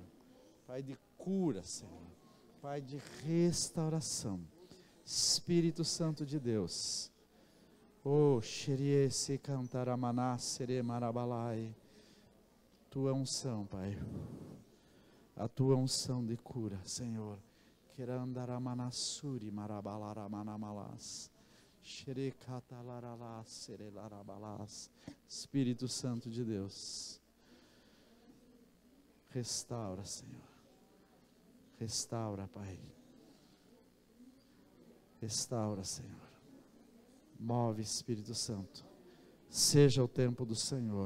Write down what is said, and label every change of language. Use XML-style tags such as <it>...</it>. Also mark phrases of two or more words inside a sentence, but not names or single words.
<pt>Pai, de cura, Senhor. Pai, de restauração. Espírito Santo de Deus. Oh, xerie se cantaramaná, sere marabalai. Tua unção, Pai. A tua unção de cura, Senhor. Querandaramanassuri marabalaramanamalas. Xere catalaralás, sere larabalás. Espírito Santo de Deus. Restaura, Senhor. Restaura, Pai. Restaura, Senhor. Move, Espírito Santo. Seja o tempo do Senhor.</pt>